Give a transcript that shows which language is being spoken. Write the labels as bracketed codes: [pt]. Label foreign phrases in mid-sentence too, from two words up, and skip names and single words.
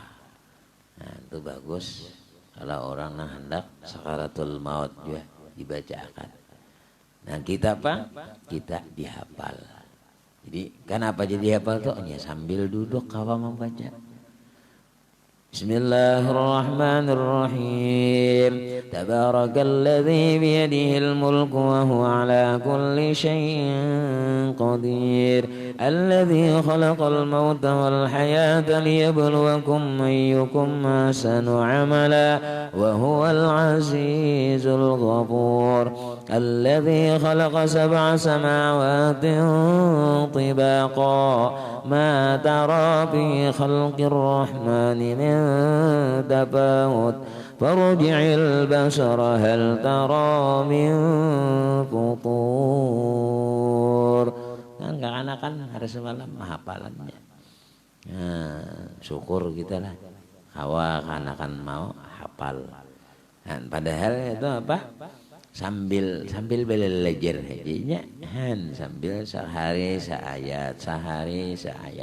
[id] Nah, itu bagus kalau orang yang hendak sakaratul maut juga dibacakan. Nah, kita apa? Kita dihafal. Jadi kenapa jadi hafal tuh? Ya sambil duduk kawa membaca. [ar] Bismillahirrahmanirrahim. تبارك الذي بيده الملك وهو على كل شيء قدير. الذي خلق الموت والحياة ليبلوكم أيكم أحسن عملا وهو العزيز الغفور. الذي خلق 7 سماوات طباقا ما ترى في خلق الرحمن من تفاوت فارجع البصر هل ترى من فطور. [id] Kan hari semalam hafalannya. Nah, syukur kita lah. Hawa kan mau hafal. Dan padahal itu apa? sambil belajar jadinya sambil sehari seayat.